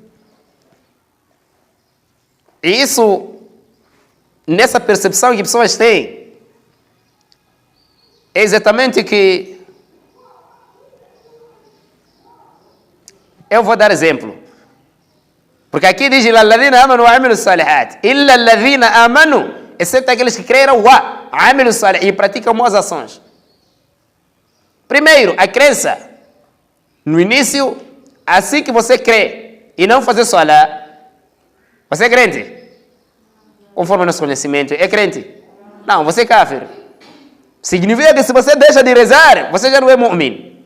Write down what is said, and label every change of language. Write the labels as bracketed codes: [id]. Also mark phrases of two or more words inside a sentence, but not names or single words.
[pt] E isso, nessa percepção que pessoas têm, é exatamente que eu vou dar exemplo. Porque aqui diz, [ar] الذين آمنوا وعملوا الصالحات. إلا الذين آمنوا, [pt] exceto aqueles que creram [ar] وعملوا الصالحات [pt] e praticam boas ações. Primeiro, a crença. No início, assim que você crê e não fazer salah, você é crente? Conforme o nosso conhecimento, é crente? Não, você é kafir. Significa que se você deixa de rezar, você já não é mu'min.